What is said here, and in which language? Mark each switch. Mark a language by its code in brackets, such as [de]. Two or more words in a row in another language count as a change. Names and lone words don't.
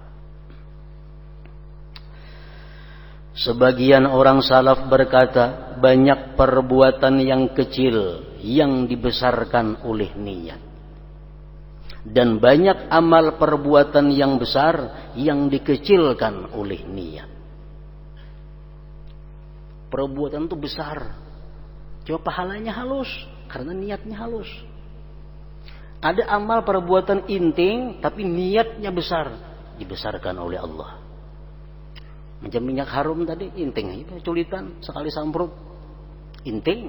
[id] Sebagian orang salaf berkata, banyak perbuatan yang kecil yang dibesarkan oleh niat, dan banyak amal perbuatan yang besar yang dikecilkan oleh niat. Perbuatan itu besar, coba pahalanya halus, Karena niatnya halus. Ada amal perbuatan inting tapi niatnya besar, dibesarkan oleh Allah. [bjn] Macam minyak harum tadi, inting itu culitan sekali samprut, inting.